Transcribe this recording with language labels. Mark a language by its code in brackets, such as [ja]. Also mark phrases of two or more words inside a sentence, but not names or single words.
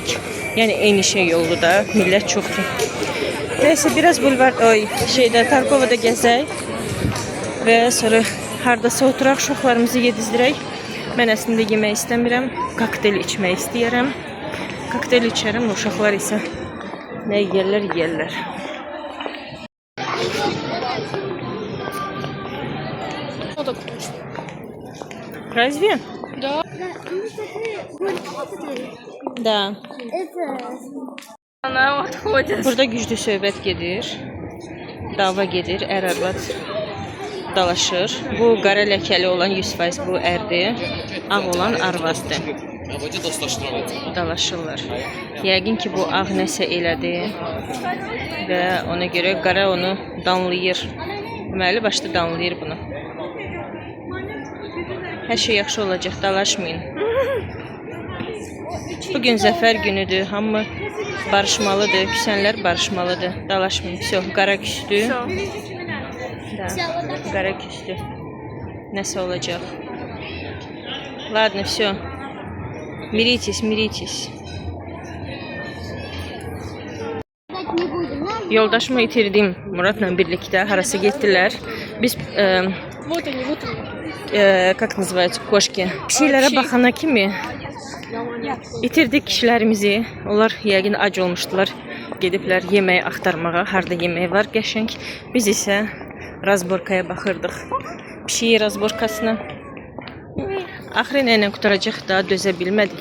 [az] Yəni eyni şey oldu da, millət çoxdur. [tr] Neyse biraz [az] bulvar, Targovada gəzək və sonra hardasa oturaq, uşaqlarımızı yedizdirək. Mən əslində yemək istəmirəm, kokteyl içmək istəyirəm. Kokteyl içərəm, uşaqlar isə nə yeyərlər. [ru] Разве? Да. Да. Она отходит. [az] Burada güclü söhbət gedir. Dava gedir, ər-arvad dalaşır. Bu qara ləkəli olan 100% bu ərdir. Ağ olan arvazdır. Dalaşırlar. Yəqin ki bu ağ nəsə elədi və ona görə qara onu danlayır. Deməli başda danlayır bunu. Hər şey yaxşı olacaq, dalaşmayın. Bugün zəfər günüdür. Hamı barışmalıdır. Küsənlər barışmalıdır. Dalaşmayın. Все, qara küstü. Da, qara küstü. Nəsə olacaq. [ru] Ладно, все. Миритесь, миритесь. Не будем, да? [az] Yoldaşımı itirdim Muratla birlikdə harasa getdilər. Biz [ru] Вот они, вот они. как называется, kошki. [az] Pişiklərə baxana kimi itirdik kişilərimizi. Onlar yəqin ac olmuşdular. Gediblər yemək axtarmağa. Harda yemək var qəşəng. Biz isə razborkaya baxırdıq. Pişiyi razborkasına. Axırı nə ilə qutaracaq da dözə bilmədik.